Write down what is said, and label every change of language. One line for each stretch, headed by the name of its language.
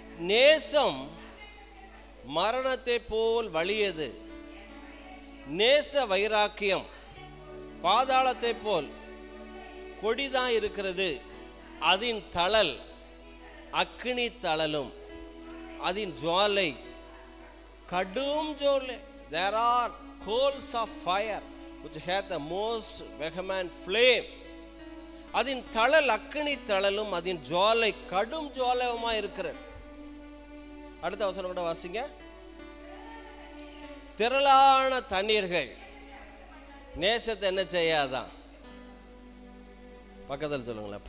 Tamil: நேசம் மரணத்தை போல் வலியது, நேச வைராக்கியம் பாதாளத்தை போல் கொடிதான் இருக்கிறது. அதன் தழல் அக்கினி தழலும் அதன் ஜுவாலை கடும் ஜுவாலை.
English: There are coals of fire which hath the most vehement flame.
Tamil: அதன் தழல் அக்கினி தழலும் அதன் ஜுவாலை கடும் ஜுவாலயமா இருக்கிறது. அடுத்த வசனம் கூட வாசிங்க. திரளான தண்ணீர்கள் நேசத்தை என்ன செய்யாதான்? பக்கத்தில் சொல்லுங்களேன்.